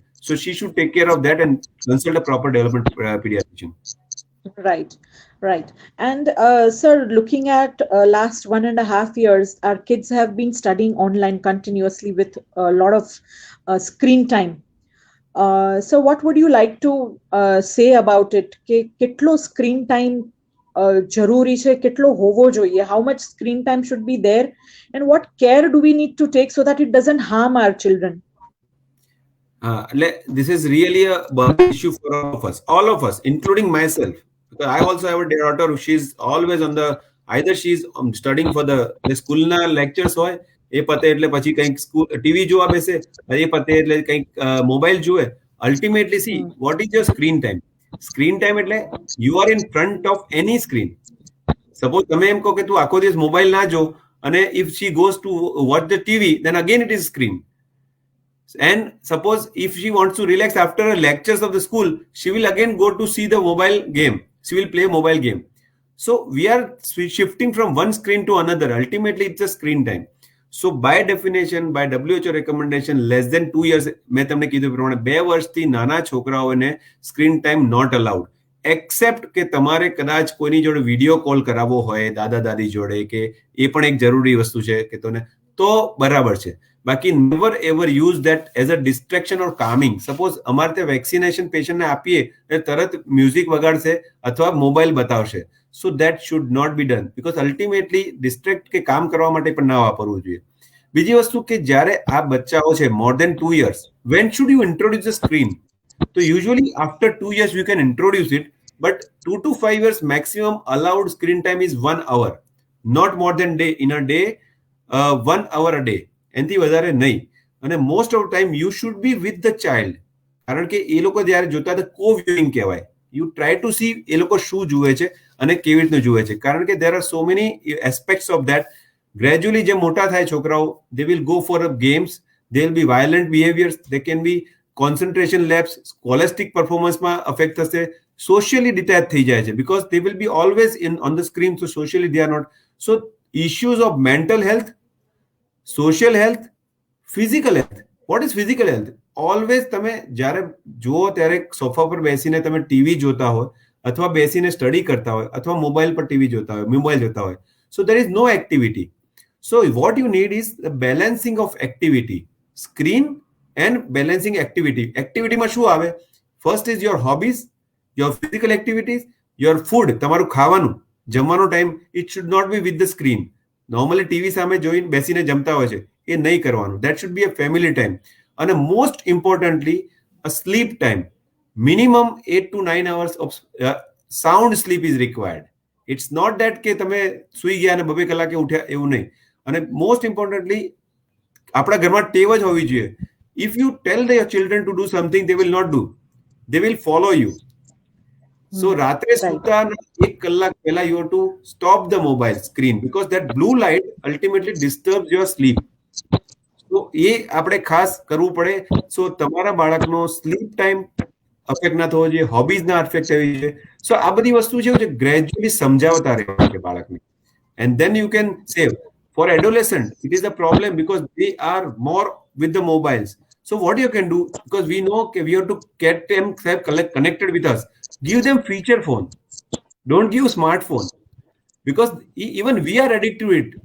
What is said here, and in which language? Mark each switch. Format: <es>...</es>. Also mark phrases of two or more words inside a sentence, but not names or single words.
<en>So she should take care of that and consult a proper development pediatrician. Right, right. And sir, looking at last 1.5 years, our kids have been studying online continuously with a lot of screen time. So what would you like to say about it?</en> <gu>કે કેટલો</gu> <en>screen time</en> <gu>જરૂરી છે, કેટલો હોવો જોઈએ?</gu> <en>How much screen time should be there? And what care do we need to take so that it doesn't harm our children? This is really a burning issue for all of us, including myself. Because I also have a daughter who she's always on either she's studying for the school na lectures</en> <gu>હોય, એ પતે એટલે પછી કંઈક સ્કૂલ ટીવી જોવા બેસે, એ પતે એટલે કંઈક મોબાઈલ જુએ.</gu> <en>Ultimately, see, what is your screen time? screen time એટલે you are in front of any screen.</en> <gu>સપોઝ તમે એમ કહો કે તું આખો દિવસ મોબાઈલ ના જો, અને</gu> <en>if she goes to watch the TV, then again it is screen. And suppose if she wants to relax after her lectures of the school, she will again go to see the mobile game. She will play mobile game. So we are shifting from one screen to another. Ultimately, it's a screen time. So by definition, by WHO recommendation, less than 2 years,</en> <gu>મેં તમને કીધું પ્રમાણે 2 વર્ષથી નાના છોકરાઓને</gu> <en>screen time not allowed,</en> <gu>એક્સેપ્ટ કે તમારે કદાચ કોઈની જોડે</gu> <en>video call</en> <gu>કરાવવો હોય દાદા દાદી જોડે, કે એ પણ એક જરૂરી વસ્તુ છે કે તો બરાબર છે.</gu> <en>બાકી never ever use that as a distraction or calming.</en> <gu>સપોઝ અમારે ત્યાં વેક્સિનેશન પેશન્ટને આપીએ એટલે તરત મ્યુઝિક વગાડશે અથવા મોબાઈલ બતાવશે.</gu> <en>So that should not be done, because ultimately distract</en> <gu>કે કામ કરવા માટે પણ ના વાપરવું જોઈએ. બીજી વસ્તુ કે જ્યારે આ બચ્ચાઓ છે</gu> <en>more than 2 years, when should you introduce the screen? તો usually after 2 years you can introduce it, but 2 to 5 years maximum allowed screen time is 1 hour, not more than day in a day, 1 hour a day,</en> <gu>એનાથી વધારે નહીં.</gu> <en>અને most of time you should be with the child,</en> <gu>કારણ કે એ લોકો જ્યારે જોતા હતા કો વ્યુઇંગ કહેવાય.</gu> <en>you try to see</en> <gu>એ લોકો શું જુએ છે અને કેવી રીતનું જુએ છે, કારણ કે</gu> <en>there are so many aspects of that.</en> <gu>ગ્રેજ્યુઅલી જે મોટા થાય છોકરાઓ,</gu> <en>they will go for games, they will be violent behaviors, they can be concentration lapse, scholastic performanceમાં અફેક્ટ થશે, socially detached</en> <gu>થઈ જાય છે</gu> <en>because they will be always on the screen, so socially they are not. So issues of mental health, social health, physical health. What is physical health?</en> <gu>Always તમે જ્યારે જુઓ ત્યારે સોફા પર બેસીને તમે ટીવી જોતા હોય અથવા બેસીને સ્ટડી કરતા હોય અથવા મોબાઈલ પર ટીવી જોતા હોય, મોબાઈલ જોતા હોય.</gu> <en>So there is no activity. So what you need is the balancing of activity, screen and balancing activity.</en> <gu>Activity માં શું આવે?</gu> <en>First is your hobbies, your physical activities, your food.</en> <gu>તમારું ખાવાનું, જમવાનો ટાઈમ,</gu> <en>it should not be with the screen.</en> <gu>Normally ટીવી સામે જોઈને બેસીને જમતા હોય છે, એ નહીં કરવાનું.</gu> <en>That should be a family time. And most importantly, a sleep time. Minimum 8 to 9 hours of sound sleep is required. It's not that</en> <gu>કે તમે સુઈ ગયા અને 2 કલાકે ઉઠ્યા, એવું નહીં. અને</gu> <en>most importantly</en> <gu>આપણા ઘરમાં ટેવ જ હોવી જોઈએ.</gu> <en>If you tell your children to do something, they will not do. They will follow you. So</en> <gu>રાત્રે સુતાના 1 કલાક પહેલા</gu> <en>you have to stop the mobile screen because that blue light ultimately disturbs your sleep.</en> <gu>So એ આપણે ખાસ કરવું પડે. So તમારા બાળકનો</gu> <en>sleep time</en> <gu>અફેક્ટ ના થવો જોઈએ, હોબીઝ ના અફેક્ટ થવી જોઈએ. સો આ બધી વસ્તુ છે જે ગ્રેજ્યુઅલી સમજાવતા રહેવા કે બાળકને,</gu> <en>and then you can save. For adolescent, it is a problem because they are more with the mobiles. So what you can do, because we know we have to get them connected with us, give them feature phone. Don't give smartphone, because even we are addicted to it.</en>